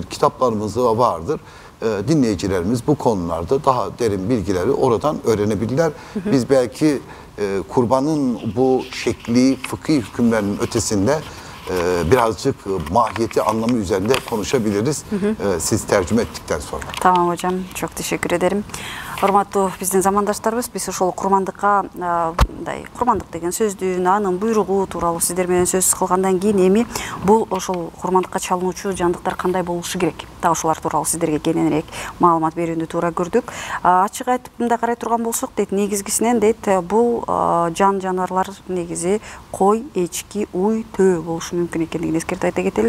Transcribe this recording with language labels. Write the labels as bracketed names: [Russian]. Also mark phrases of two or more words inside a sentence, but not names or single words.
[Turkish] Kitaplarımızda vardır. Dinleyicilerimiz bu konularda daha derin bilgileri oradan öğrenebilirler. Biz belki kurbanın bu şekli, fıkhi hükümlerinin ötesinde birazcık mahiyeti, anlamı üzerinde konuşabiliriz. Siz tercüme ettikten sonra. Tamam hocam, çok teşekkür ederim. [Kyrgyz] Урматтуу биздин замандаштарыбыз, биз ошол курмандыкка мындай курмандык деген сөздүн, анын буйругу тууралуу сиздер менен сөз кылгандан кийин эми бул ошол курмандыкка чалынуучу жандыктар кандай болушу керек? Так ошолар тууралуу сиздерге кененирээк маалымат берүүнү туура көрдүк. Ачык айтып мындай карай турган болсок, дейт, негизгисинен дейт, бул жаныбарлар негизи кой, эчки, уй, төө болушу мүмкүн экендигин эскертип айта кетели.